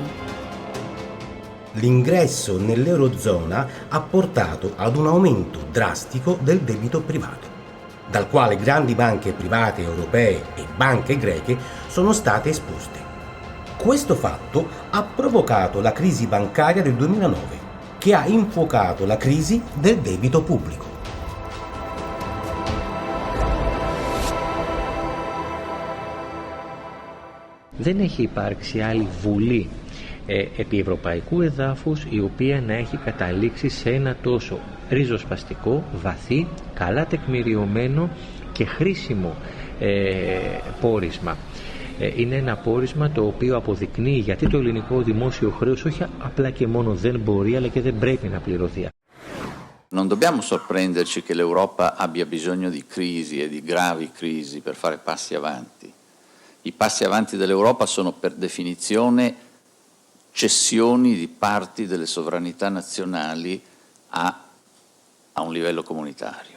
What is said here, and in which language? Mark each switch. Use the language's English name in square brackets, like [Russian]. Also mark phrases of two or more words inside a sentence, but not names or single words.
[Italian] L'ingresso nell'Eurozona ha portato ad un aumento drastico del debito privato, dal quale grandi banche private europee e banche greche sono state esposte. Questo fatto ha provocato la crisi bancaria del 2009, che ha infuocato la crisi del debito pubblico. [Greek] Δεν έχει υπάρξει άλλη βουλή επί ευρωπαϊκού εδάφους η οποία να έχει καταλήξει σε ένα τόσο ριζοσπαστικό, βαθύ, καλά τεκμηριωμένο και χρήσιμο πόρισμα. Είναι ένα πόρισμα το οποίο αποδεικνύει γιατί το ελληνικό δημόσιο χρέος όχι απλά και μόνο δεν μπορεί αλλά και δεν πρέπει να πληρωθεί. [Italian] Non dobbiamo sorprenderci che l'Europa abbia bisogno di crisi e di gravi crisi per fare passi avanti. I passi avanti dell'Europa sono per definizione cessioni di parti delle sovranità nazionali a un livello comunitario.